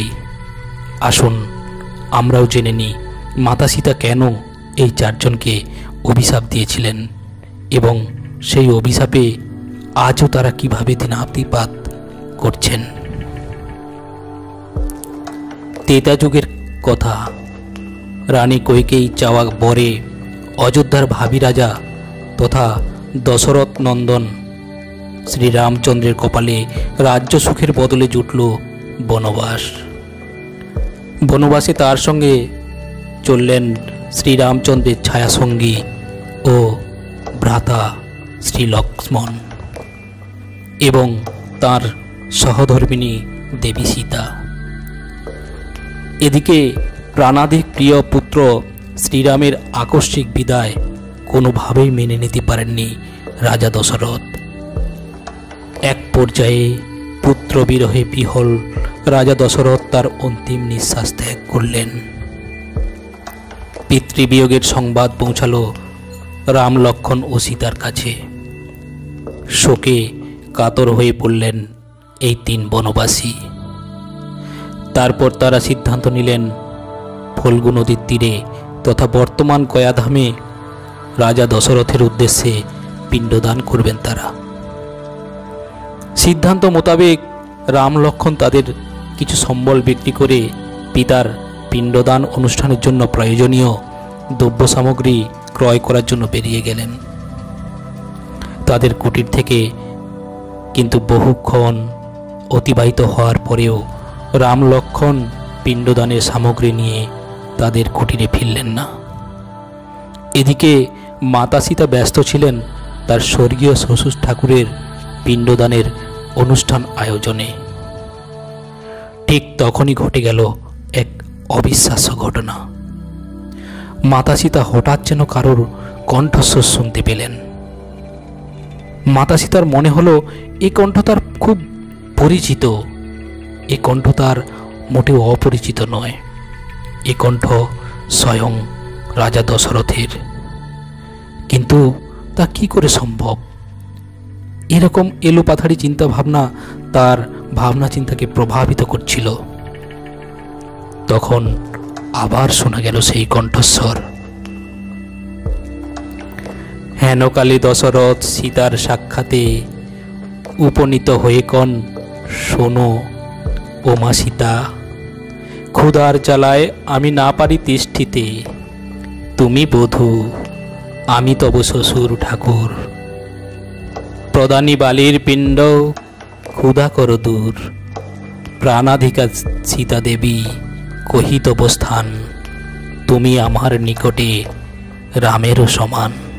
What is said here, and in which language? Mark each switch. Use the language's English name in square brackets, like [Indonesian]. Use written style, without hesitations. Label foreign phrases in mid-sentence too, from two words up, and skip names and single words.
[Bangla] আসুন আমরাও জেনে নিই মাতা সীতা কেন এই 4 জনকে অভিশাপ দিয়েছিলেন এবং সেই অভিশাপে আজও তারা কিভাবে দিনাতিপাত করছেন। তেতা যুগের কথা। রানী কৈকেয়ী চাওয়া বরে অযোধ্যার ভাবী রাজা তথা দশরথ নন্দন শ্রী রামচন্দ্রের কপালে রাজ্য সুখের বদলে জুটল বনবাস। বনবাসে তার সঙ্গে চললেন শ্রী রামচন্দ্রের ছায়াসঙ্গী ও ভ্রাতা শ্রী লক্ষ্মণ এবং তার সহধর্মিণী দেবী সীতা। এদিকে প্রাণাধিক প্রিয় পুত্র শ্রীরামের আকস্মিক বিদায় কোনোভাবেই মেনে নিতে পারেননি রাজা দশরথ। এক পর্যায়ে পুত্র বিরহে বিহ্বল রাজা দশরথ তার অন্তিম নিশ্বাস ত্যাগ করলেন। পিতৃবিয়োগের সংবাদ পৌঁছালো রাম লক্ষ্মণ ও সীতার কাছে। শোকে কাতর হয়ে পড়লেন এই 3 বনবাসী। তারপর তারা সিদ্ধান্ত নিলেন ফল্গু নদীর তীরে তথা বর্তমান গয়াধামে রাজা দশরথের উদ্দেশ্যে পিণ্ডদান করবেন তারা। সিদ্ধান্ত মোতাবেক রাম লক্ষ্মণ তাদের কিছু সম্বল বিক্রি করে পিতার পিণ্ডদান অনুষ্ঠানের জন্য প্রয়োজনীয় দ্রব্য সামগ্রী ক্রয় করার জন্য বেরিয়ে গেলেন তাদের কুটির থেকে। কিন্তু বহুক্ষণ অতিবাহিত হওয়ার পরেও রাম লক্ষ্মণ পিণ্ডদানের সামগ্রী নিয়ে তাদের কুটিরে ফিরলেন না। এদিকে মাতা সীতা ব্যস্ত ছিলেন তার স্বর্গীয় শ্বশুর ঠাকুরের পিণ্ডদানের অনুষ্ঠান আয়োজনে। ঠিক তখনই ঘটে গেল এক অবিশ্বাস্য ঘটনা। মাতা সীতা হঠাৎ যেন কারোর কণ্ঠস্বর শুনতে পেলেন। মাতা সীতার মনে হলো এ কণ্ঠ তার খুব পরিচিত। এ কণ্ঠ তার মোটেও অপরিচিত নয়। এ কণ্ঠ স্বয়ং রাজা দশরথের। কিন্তু তা কি করে সম্ভব? এরকম এলোপাথাড়ি চিন্তা ভাবনা তার ভাবনা চিন্তাকে প্রভাবিত করছিল। তখন আবার শোনা গেল সেই কণ্ঠস্বর। হেনকালে দশরথ সীতার সাক্ষাতে উপনীত হয়ে কন, শোনো ও মা সীতা, ক্ষুধার জ্বালায় আমি না পারি তিষ্ঠিতে। তুমি বধূ, আমি তব শ্বশুর ঠাকুর। প্রদানি বালির পিণ্ড ক্ষুধা কর দূর। প্রাণাধিকা সীতা দেবী কহি তব স্থান। তুমি আমার নিকটে রামের সমান।